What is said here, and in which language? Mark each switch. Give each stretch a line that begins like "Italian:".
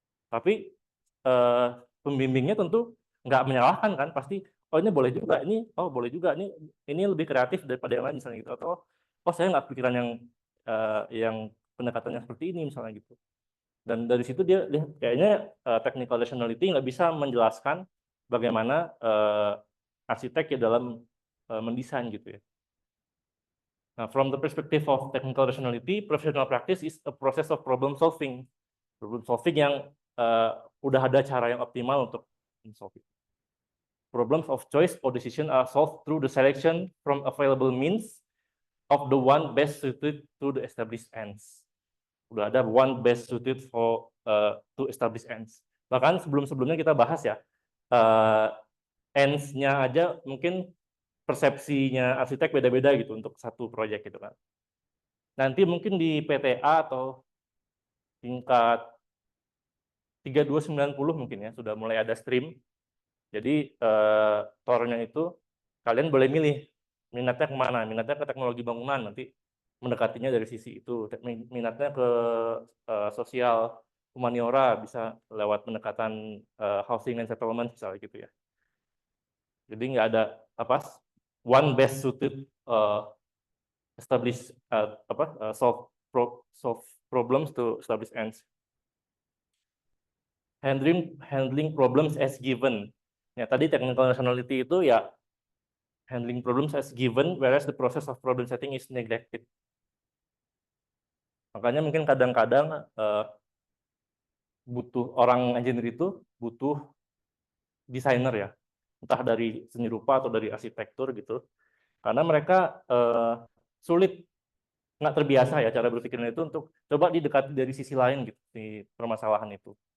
Indonesian: Tapi pembimbingnya tentu nggak menyalahkan kan, pasti oh ini boleh juga, ini oh boleh juga, ini lebih kreatif daripada yang lain misalnya gitu, atau oh saya nggak pikiran yang pendekatannya seperti ini misalnya gitu. Dan dari situ dia lihat kayaknya technical rationality nggak bisa menjelaskan bagaimana arsitek ya dalam mendesain gitu ya.
English: Nah, from the perspective of technical rationality, professional practice is a process of problem solving.
Indonesian: Problem solving yang udah ada cara yang optimal untuk solve it.
English: Problems of choice or decision are solved through the selection from available means of the one best suited to the established ends.
Indonesian: Udah ada
English: one best suited for to established ends.
Indonesian: Bahkan sebelum-sebelumnya kita bahas ya, ends-nya aja mungkin persepsinya arsitek beda-beda gitu untuk satu proyek gitu kan. Nanti mungkin di PTA atau tingkat 3290 mungkin ya sudah mulai ada stream. Jadi tornya itu kalian boleh milih minatnya kemana, minatnya ke teknologi bangunan, nanti mendekatinya dari sisi itu, minatnya ke sosial humaniora bisa lewat pendekatan housing and settlement misalnya gitu ya. Jadi nggak ada apa
English: one best suited establish solve problems to establish ends. Handling problems as given.
Indonesian: Ya tadi
English: technical rationality
Indonesian: itu ya
English: handling problems as given, whereas the process of problem setting is neglected.
Indonesian: Makanya mungkin kadang-kadang butuh orang engineer itu butuh desainer ya, entah dari seni rupa atau dari arsitektur gitu, karena mereka sulit, nggak terbiasa ya cara berpikirnya itu untuk coba didekati dari sisi lain gitu di permasalahan itu.